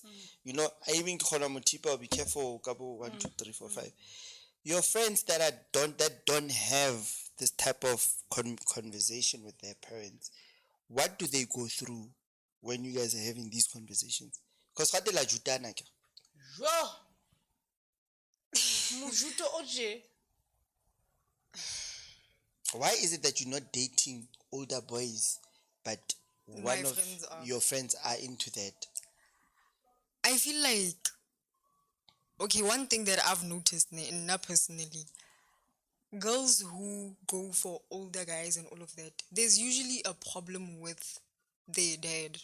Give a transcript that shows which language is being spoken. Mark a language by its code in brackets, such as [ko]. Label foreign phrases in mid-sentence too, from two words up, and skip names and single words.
[en] You know, I even call them be careful, 1, 2, 3, 4, 5. Your friends that don't have this type of conversation with their parents, what do they go through when you guys are having these conversations? Because what la jutana ke? Why is it that you're not dating older boys, but one of friends are. your friends are into that? I feel like, okay, one thing that I've noticed, not personally, girls who go for older guys and all of that, there's usually a problem with their dad.